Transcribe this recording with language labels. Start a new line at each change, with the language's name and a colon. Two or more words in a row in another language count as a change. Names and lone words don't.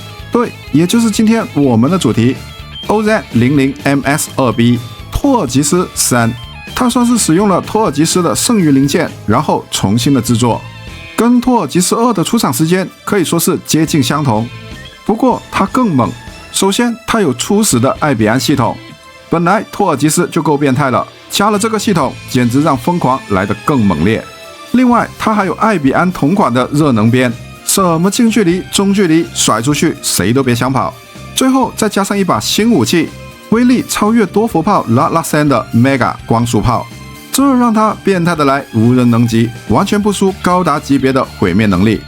Chinese: 對，也就是今天我們的主題 OZ00MS2B 托爾吉斯3。它算是使用了托爾吉斯的剩餘零件，然後重新的制作，跟托爾吉斯2的出廠時間可以說是接近相同。不過它更猛，首先它有初始的艾比安系統，本來托爾吉斯就夠變態了，加了這個系統，簡直讓瘋狂來得更猛烈。另外它還有艾比安同款的熱能鞭，什麼近距離、中距離甩出去，誰都別想跑。最後再加上一把新武器，威力超越多佛炮拉拉森的 Mega 光束炮，這讓它變態的來無人能及，完全不輸高達級別的毀滅能力。